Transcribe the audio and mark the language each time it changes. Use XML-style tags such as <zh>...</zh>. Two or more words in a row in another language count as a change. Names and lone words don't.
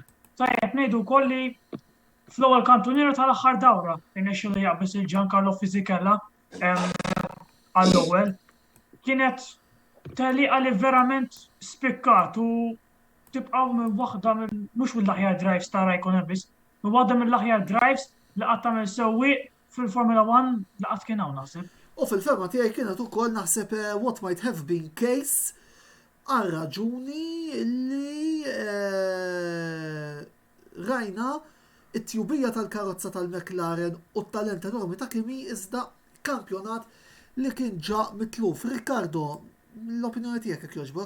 <mt>Tajjeb ngħidu wkoll li fl-ewwel kantuniera tal-aħħar dawra irnexxielu li jaqbes il-Giancarlo Fisichella għall-ewwel. Kienet taliqa li verament spikkat u tibqaw minn waħda minn mhux mill-aħjar drives ta' Raikkonen biss, minn waħda mill-aħjar drives li qatt tagħmel sewwieq fil-Formula 1 li qatt kien hawn naħseb. U fil-ferma tiegħi kienet ukoll naħseb</mt> <en>what might have been case</en> <mt>għal raġuni li rajna it-tjubija tal-karozza tal-McLaren u t-talent enormi ta' Kimi iżda kampjonat li kien ġa mitluf. Riccardo, l-opinjoni tiegħek jekk jogħġbok?</mt>